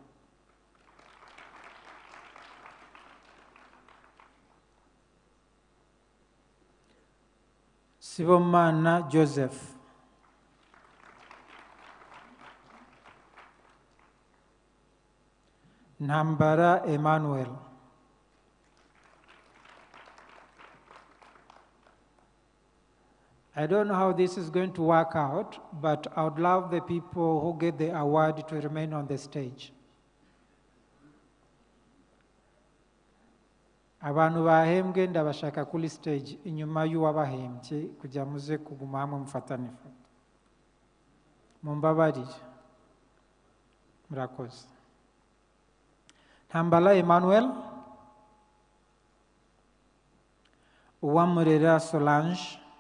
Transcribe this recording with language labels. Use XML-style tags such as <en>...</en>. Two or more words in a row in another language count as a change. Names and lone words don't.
<rn>Sibomana Joseph, Nambara Emmanuel,</rn> <en>I don't know how this is going to work out, but I would love the people who get the award to remain on the stage.</en> <rn>Abantu bahembwe ndabashaka kuri stage inyuma y'uwabahembye kugira muze kuguma hamwe mufatane ifoto. Mumbabarire. Murakoze. Ntambala Emmanuel, Uwamurera Solange,</rn>